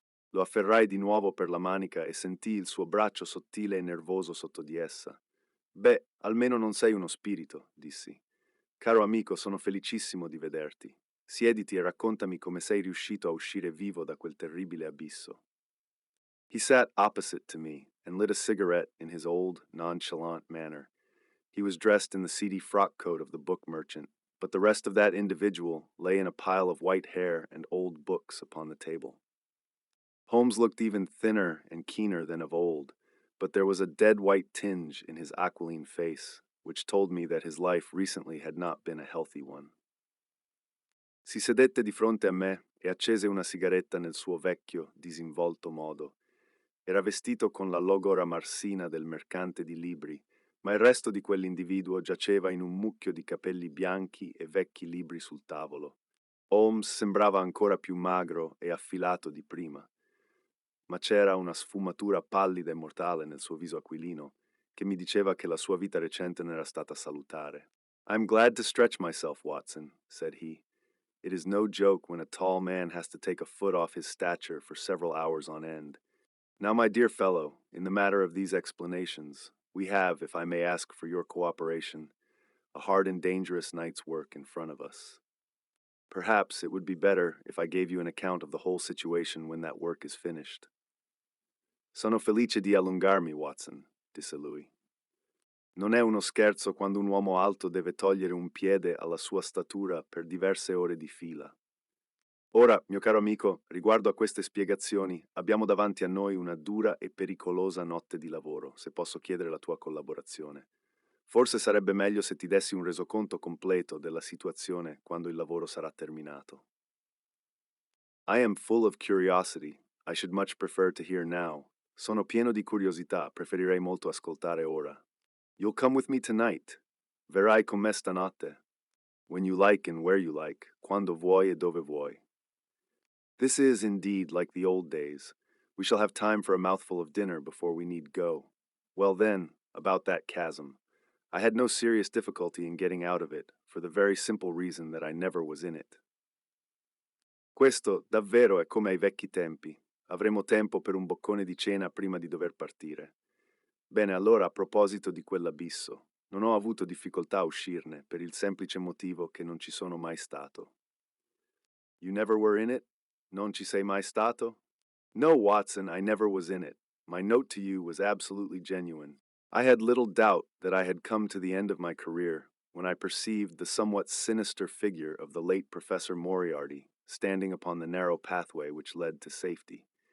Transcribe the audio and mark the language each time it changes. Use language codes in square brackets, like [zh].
[it] Lo afferrai di nuovo per la manica e sentii il suo braccio sottile e nervoso sotto di essa. Beh, almeno non sei uno spirito, dissi. Caro amico, sono felicissimo di vederti. Siediti e raccontami come sei riuscito a uscire vivo da quel terribile abisso. [en] He sat opposite to me and lit a cigarette in his old, nonchalant manner. He was dressed in the seedy frock coat of the book merchant, but the rest of that individual lay in a pile of white hair and old books upon the table. Holmes looked even thinner and keener than of old, but there was a dead white tinge in his aquiline face, which told me that his life recently had not been a healthy one. [it] Si sedette di fronte a me e accese una sigaretta nel suo vecchio, disinvolto modo. Era vestito con la logora marsina del mercante di libri, ma il resto di quell'individuo giaceva in un mucchio di capelli bianchi e vecchi libri sul tavolo. Holmes sembrava ancora più magro e affilato di prima, ma c'era una sfumatura pallida e mortale nel suo viso aquilino che mi diceva che la sua vita recente n'era stata salutare. [en] I'm glad to stretch myself, Watson, said he. It is no joke when a tall man has to take a foot off his stature for several hours on end. Now, my dear fellow, in the matter of these explanations, we have, if I may ask for your cooperation, a hard and dangerous night's work in front of us. Perhaps it would be better if I gave you an account of the whole situation when that work is finished. [it] Sono felice di allungarmi, Watson, disse lui. Non è uno scherzo quando un uomo alto deve togliere un piede alla sua statura per diverse ore di fila. Ora, mio caro amico, riguardo a queste spiegazioni, abbiamo davanti a noi una dura e pericolosa notte di lavoro, se posso chiedere la tua collaborazione. Forse sarebbe meglio se ti dessi un resoconto completo della situazione quando il lavoro sarà terminato. [en] I am full of curiosity. I should much prefer to hear now. [it] Sono pieno di curiosità, preferirei molto ascoltare ora. [en] You'll come with me tonight. [it] Verrai con me stanotte. [en] When you like and where you like, [it] quando vuoi e dove vuoi. [en] This is indeed like the old days. We shall have time for a mouthful of dinner before we need go. Well then, about that chasm. I had no serious difficulty in getting out of it, for the very simple reason that I never was in it. [it] Questo davvero è come ai vecchi tempi. Avremo tempo per un boccone di cena prima di dover partire. Bene, allora, a proposito di quell'abisso, non ho avuto difficoltà a uscirne per il semplice motivo che non ci sono mai stato. [en] You never were in it? [it] Non ci sei mai stato? [en] No, Watson, I never was in it. My note to you was absolutely genuine. I had little doubt that I had come to the end of my career when I perceived the somewhat sinister figure of the late Professor Moriarty standing upon the narrow pathway which led to safety.